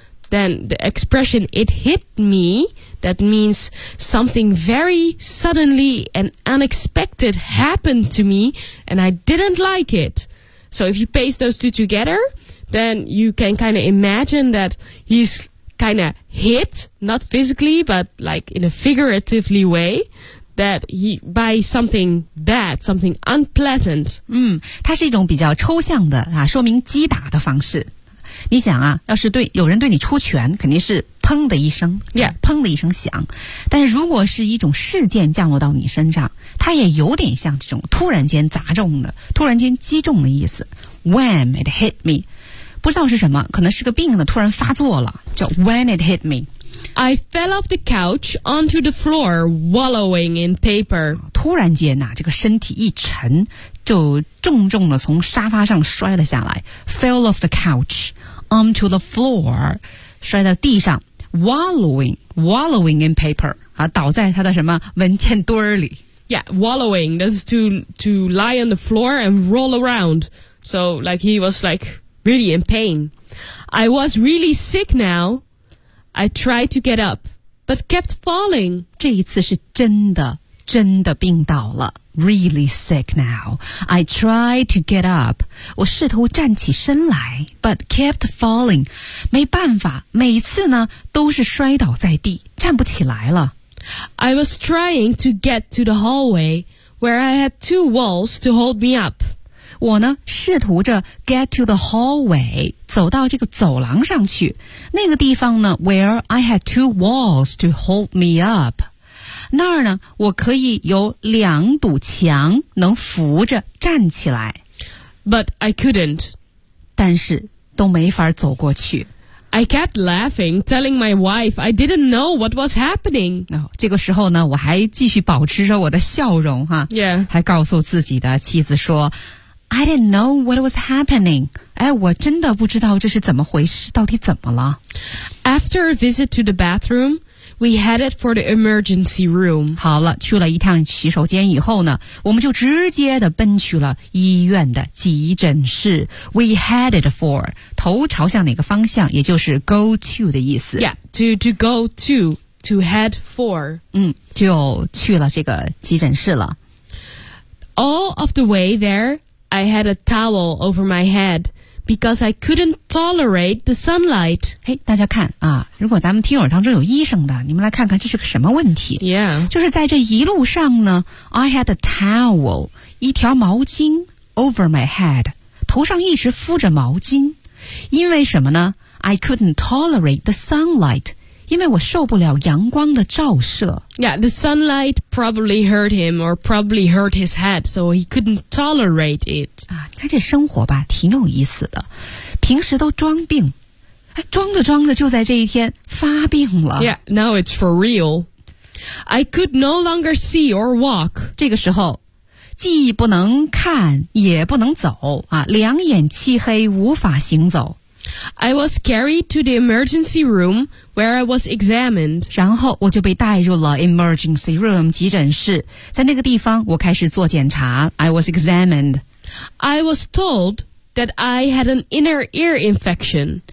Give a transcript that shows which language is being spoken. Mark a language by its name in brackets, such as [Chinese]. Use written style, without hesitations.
[English] Then the expression it hit meThat means something very suddenly and unexpected happened to me, and I didn't like it. So if you paste those two together, then you can kind of imagine that he's kind of hit, not physically, but like in a figuratively way, that he, by something bad, something unpleasant. [Chinese] 它是一种比较抽象的啊，说明击打的方式。你想啊，要是对有人对你出拳，肯定是砰的一声， [English] yeah. [Chinese] 砰的一声响。但是如果是一种事件降落到你身上，它也有点像这种突然间砸中的、突然间击中的意思。 When it hit me，不知道是什么，可能是个病呢，突然发作了，叫 When it hit me。 [English] I fell off the couch onto the floor, wallowing in paper. [Chinese] 突然间呐、啊，这个身体一沉，就重重的从沙发上摔了下来。 Fell off the couch. Onto the floor, 摔到地上 wallowing in paper, 啊，倒在他的什么文件堆儿里。 [English] Yeah, wallowing, that's to lie on the floor and roll around. So, like, he was, like, really in pain. I was really sick now. I tried to get up, but kept falling. [Chinese] 这一次是真的病倒了。 Really sick now. [English] I tried to get up. 我试图站起身来 but kept falling. [Chinese] 没办法，每次呢都是摔倒在地，站不起来了。 [English] I was trying to get to the hallway where I had two walls to hold me up. [Chinese] 我呢试图着 get to the hallway，走到这个走廊上去，那个地方呢 where I had two walls to hold me up，那儿呢我可以有两堵墙能扶着站起来。 [English] But I couldn't， [Chinese] 但是都没法走过去。 [English] I kept laughing, telling my wife I didn't know what was happening. [Chinese] 这个时候呢，我还继续保持着我的笑容哈。 [English] Yeah. [Chinese] 还告诉自己的妻子说 I didn't know what was happening. 哎，我真的不知道这是怎么回事，到底怎么了。 [English] After a visit to the bathroom, we headed for the emergency room. [Chinese] 好了，去了一趟洗手间以后呢，我们就直接的奔去了医院的急诊室。 We headed for... 头朝向哪个方向，也就是 go to 的意思。 [English] Yeah, to go to head for. [Chinese] 就去了这个急诊室了。 [English] All of the way there, I had a towel over my head because I couldn't tolerate the sunlight. [Chinese] 嘿，大家看啊，如果咱们听友当中有医生的，你们来看看这是个什么问题。 [English] Yeah. [Chinese] 就是在这一路上呢 , I had a towel, 一条毛巾 over my head, 头上一直敷着毛巾。因为什么呢 ? I couldn't tolerate the sunlight. 因为我受不了阳光的照射。 [English] Yeah, the sunlight probably hurt him or probably hurt his head, so he couldn't tolerate it. [Chinese] 啊，他这生活吧挺有意思的。平时都装病。装着装着就在这一天发病了。 [English] Yeah, now it's for real. I could no longer see or walk. [Chinese] 这个时候既不能看也不能走啊，两眼漆黑无法行走。 [English] I was carried to the emergency room where I was examined. [Chinese] 然后我就被带入了 emergency room 急诊室，在那个地方我开始做检查。 [English] I was examined. I was told that I had an inner ear infection.